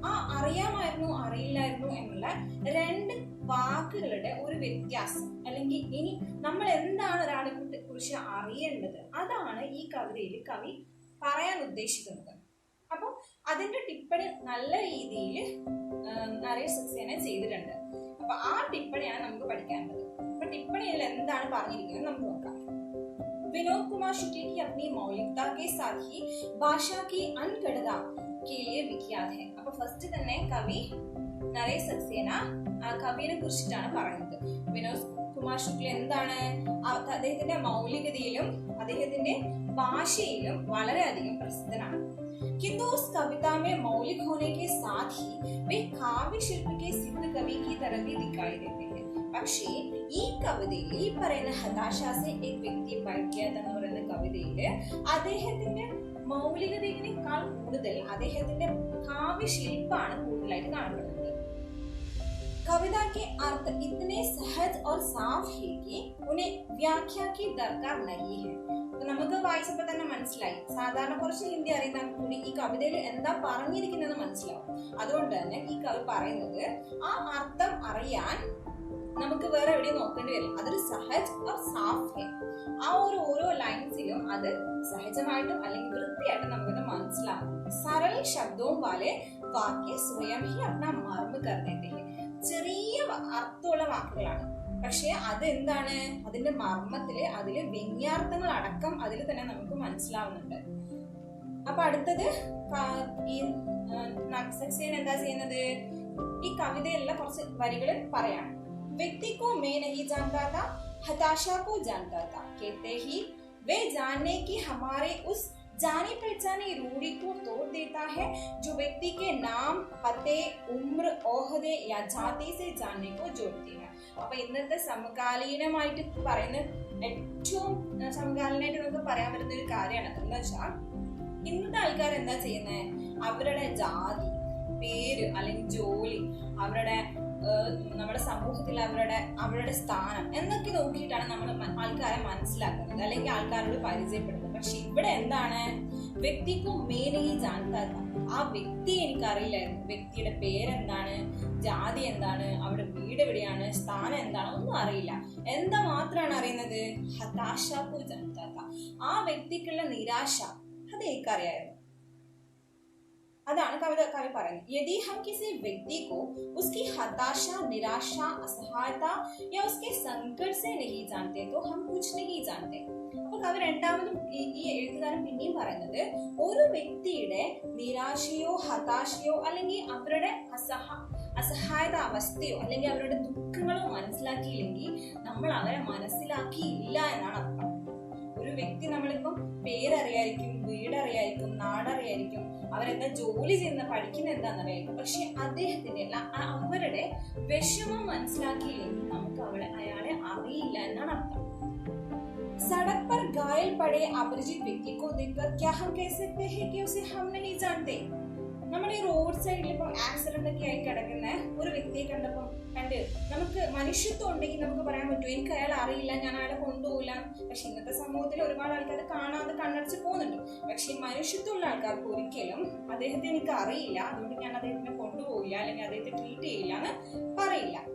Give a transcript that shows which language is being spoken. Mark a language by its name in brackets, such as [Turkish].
[Malayalam] ആ അറിയില്ലായിരുന്നു എന്നുള്ള രണ്ട് വാക്കുകളുടെ ഒരു വ്യത്യാസം, അല്ലെങ്കിൽ ഇനി നമ്മൾ എന്താണ് ഒരാളെ കുറിച്ച് അറിയേണ്ടത്, അതാണ് ഈ കവിതയിൽ കവി പറയാൻ ഉദ്ദേശിക്കുന്നത്. അപ്പൊ അതിന്റെ ടിപ്പണി നല്ല രീതിയിൽ നരേഷ് സക്സേന ചെയ്തിട്ടുണ്ട്. അപ്പൊ ആ ടിപ്പണിയാണ് നമുക്ക് പഠിക്കേണ്ടത്. അപ്പൊ ടിപ്പണിയിൽ എന്താണ് പറഞ്ഞിരിക്കുന്നത് നമുക്ക് നോക്കാം. [Hindi] विनोद कुमार शुक्ल की अपनी मौलिकता के साथ ही भाषा की अनगढ़ता के लिए विख्यात है. [Malayalam] അപ്പൊ ഫസ്റ്റ് തന്നെ കവി നരേഷ് സക്സേന കവിയെ കുറിച്ചിട്ടാണ് പറയുന്നത്. വിനോദ് കുമാർ ശുക്ല എന്താണ്, അദ്ദേഹത്തിന്റെ മൗലികതയിലും അദ്ദേഹത്തിന്റെ ഭാഷയിലും വളരെയധികം പ്രസിദ്ധനാണ്. [Hindi] किंतु उस कविता में मौलिक होने के साथ ही वे काव्य शिल्प के सिद्ध कवि की तरह भी दिखाई देते हैं. [Malayalam] പക്ഷേ ഈ കവിതയിൽ ഈ പറയുന്ന [Hindi] ഹതാശാസെ ഏക് വ്യക്തി [Malayalam] പഠിക്കാത്ത എന്ന് പറയുന്ന കവിതയില് അദ്ദേഹത്തിന്റെ മൗലികതയേക്കാൾ കൂടുതൽ അദ്ദേഹത്തിന്റെ കാവ്യശില്പാണ് കൂടുതലായിട്ട് കാണപ്പെടുന്നത്. [Hindi] कविता के अर्थ इतने सहज और साफ है कि उन्हें व्याख्या की दरकार नहीं है. [Malayalam] നമുക്ക് വായിച്ചപ്പോൾ തന്നെ മനസ്സിലായി, സാധാരണ കുറച്ച് ഹിന്ദി അറിയുന്ന കൂടി ഈ കവിതയിൽ എന്താ പറഞ്ഞിരിക്കുന്നത് മനസ്സിലാവും. അതുകൊണ്ട് തന്നെ ഈ കവി പറയുന്നത് ആ അർത്ഥം അറിയാൻ നമുക്ക് വേറെ എവിടെയും നോക്കേണ്ടി വരില്ല. അതൊരു [Hindi] സഹജ് और साफ है. [Malayalam] ആ ഓരോ ലൈൻസിലും അത് സഹജമായിട്ടും അല്ലെങ്കിൽ വൃത്തിയായിട്ടും നമുക്കത് മനസ്സിലാവും. [Hindi] सरल शब्दों वाले वाक्य स्वयं ही अपना मर्म कर देते हैं. [Malayalam] ചെറിയ അർത്ഥമുള്ള വാക്കുകളാണ്, പക്ഷെ അതെന്താണ്, അതിന്റെ മർമ്മത്തില് അതില് വ്യംഗ്യാർത്ഥങ്ങൾ അടക്കം അതിൽ തന്നെ നമുക്ക് മനസ്സിലാവുന്നുണ്ട്. അപ്പൊ അടുത്തത് ഈ സക്സേന എന്താ ചെയ്യുന്നത്, ഈ കവിതയെല്ലാം കുറച്ച് വരികൾ പറയാണ്. [Hindi] व्यक्ति को मैं नहीं जानता था, हताशा को जानता था. कहते ही वे जानने की हमारे उस जानी पहचानी रूढ़ी को तोड़ देता है जो व्यक्ति के नाम, पते, उम्र, ओहदे या जाति से जानने को जोड़ती है. [Malayalam] അപ്പൊ ഇന്നത്തെ സമകാലീനമായിട്ട് പറയുന്ന ഏറ്റവും സമകാലീനമായിട്ട് നമുക്ക് പറയാൻ പറ്റുന്ന ഒരു കാര്യമാണ് എന്താ വെച്ചാൽ, ഇന്നത്തെ ആൾക്കാർ എന്താ ചെയ്യുന്നത്, അവരുടെ ജാതി, പേര് അല്ലെങ്കിൽ ജോലി, അവരുടെ നമ്മുടെ സമൂഹത്തിൽ അവരുടെ സ്ഥാനം എന്നൊക്കെ നോക്കിയിട്ടാണ് നമ്മൾ ആൾക്കാരെ മനസ്സിലാക്കുന്നത് അല്ലെങ്കിൽ ആൾക്കാരോട് പരിചയപ്പെടുന്നത്. പക്ഷെ ഇവിടെ എന്താണ്, വ്യക്തിക്കും [Hindi] മേനഹി ജാനതാ താ, [Malayalam] ആ വ്യക്തി എനിക്കറിയില്ലായിരുന്നു. വ്യക്തിയുടെ പേരെന്താണ്, ജാതി എന്താണ്, അവിടെ വീട് എവിടെയാണ്, സ്ഥാനം എന്താണ്, ഒന്നും അറിയില്ല. എന്താ മാത്രമാണ് അറിയുന്നത്, [Hindi] ഹതാശ കോ ജാനതാ താ, [Malayalam] ആ വ്യക്തിക്കുള്ള നിരാശ, അദ്ദേഹിക്കറിയായിരുന്നു. അതാണ് കവി പറയുന്നത്. [Hindi] यदि हम किसी व्यक्ति को उसकी हताशा, निराशा, असहायता या उसके संकट से नहीं जानते तो हम कुछ नहीं जानते. [Malayalam] അപ്പൊ കവി രണ്ടാമതും ഈ എഴുത്തുകാരൻ പിന്നെയും പറയുന്നത്, ഒരു വ്യക്തിയുടെ നിരാശയോ ഹതാശയോ അല്ലെങ്കിൽ അവരുടെ അസഹായത അവസ്ഥയോ അല്ലെങ്കിൽ അവരുടെ ദുഃഖങ്ങളോ മനസ്സിലാക്കിയില്ലെങ്കിൽ നമ്മൾ അവരെ മനസ്സിലാക്കിയില്ല എന്നാണ് അർത്ഥം. ഒരു വ്യക്തി, നമ്മളിപ്പം പേരറിയായിരിക്കും, വീടറിയായിരിക്കും, നാടറിയായിരിക്കും, അവരെന്താ ജോലി ചെയ്യുന്ന, പഠിക്കുന്ന എന്താണെന്നറിയായിരിക്കും, പക്ഷെ അദ്ദേഹത്തിന്റെ അവരുടെ വിഷമം മനസ്സിലാക്കിയില്ലെങ്കിൽ നമുക്ക് അയാളെ അറിയില്ല എന്നാണ് അർത്ഥം. [Hindi] सड़क पर घायल पड़े अपरिचित व्यक्ति को देखकर क्या हम कह सकते हैं कि उसे हम नहीं जानते? [Malayalam] നമ്മൾ ഈ റോഡ് സൈഡിൽ ഇപ്പം ആക്സിഡന്റ് ഒക്കെ ആയി കിടക്കുന്ന ഒരു വ്യക്തിയെ കണ്ട് നമുക്ക് മനുഷ്യത്വം ഉണ്ടെങ്കിൽ നമുക്ക് പറയാൻ പറ്റും, എനിക്ക് അയാൾ അറിയില്ല, ഞാൻ അയാളെ കൊണ്ടുപോകില്ല. പക്ഷെ ഇന്നത്തെ സമൂഹത്തിൽ ഒരുപാട് ആൾക്കാർ കാണാതെ കണ്ണടച്ച് പോകുന്നുണ്ട്. പക്ഷെ മനുഷ്യത്വമുള്ള ആൾക്കാർക്ക് ഒരിക്കലും അദ്ദേഹത്തെ എനിക്ക് അറിയില്ല, അതുകൊണ്ട് ഞാൻ അദ്ദേഹത്തിനെ കൊണ്ടുപോകില്ല അല്ലെങ്കിൽ അദ്ദേഹത്തെ ട്രീറ്റ് ചെയ്യില്ല എന്ന് പറയില്ല.